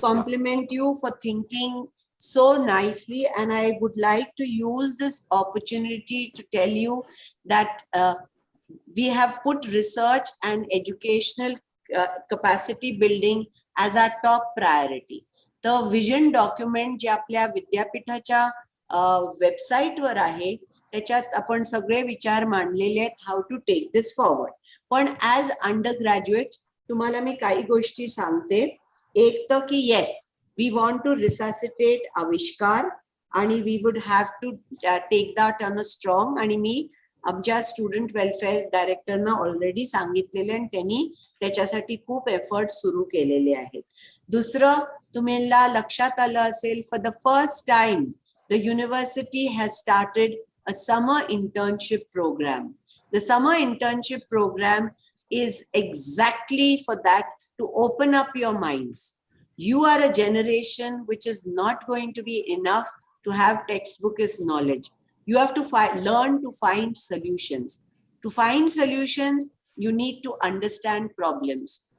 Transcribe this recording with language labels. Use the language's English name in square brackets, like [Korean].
[English] compliment you for thinking so nicely, and I would like to use this opportunity to tell you that we have put research and educational capacity building as our top priority. The vision document [Marathi] जे आपल्या विद्यापीठाच्या website वर आहे त्याच्यात आपण सगळे विचार मांडलेले आहेत [English] How to take this forward. [Marathi] पण [English] as undergraduate [Marathi] तुम्हाला मी काही गोष्टी सांगते. एक तर की [English] Yes we want to resuscitate Avishkar आणि we would have to take that on a strong. [Marathi] आणि मी आमच्या स्टुडंट वेलफेअर डायरेक्टरना ऑलरेडी सांगितलेले आणि त्यांनी त्याच्यासाठी खूप एफर्ट सुरू केलेले आहेत. दुसरं तुम्हाला लक्षात आलं असेल, [English] For the first time the university has started a summer internship program. The summer internship program is exactly for that, to open up your minds. You are a generation which is not going to be enough to have textbookish knowledge. You have to learn to find solutions. To find solutions, you need to understand problems.